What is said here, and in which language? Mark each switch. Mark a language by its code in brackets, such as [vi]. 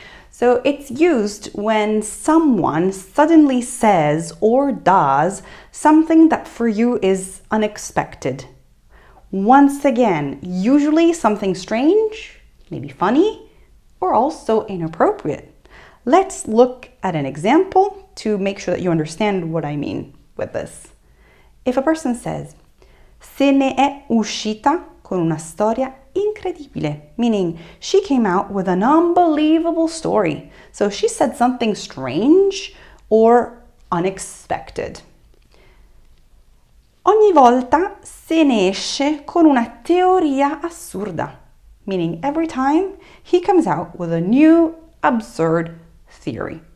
[en] So it's used when someone suddenly says or does something that for you is unexpected. Once again, usually something strange, maybe funny, or also inappropriate. Let's look at an example to make sure that you understand what I mean with this. If a person says, [it] se ne è uscita con una storia incredibile, [en] meaning she came out with an unbelievable story. So she said something strange or unexpected. [it] Ogni volta se ne esce con una teoria assurda, [en] meaning every time he comes out with a new absurd theory.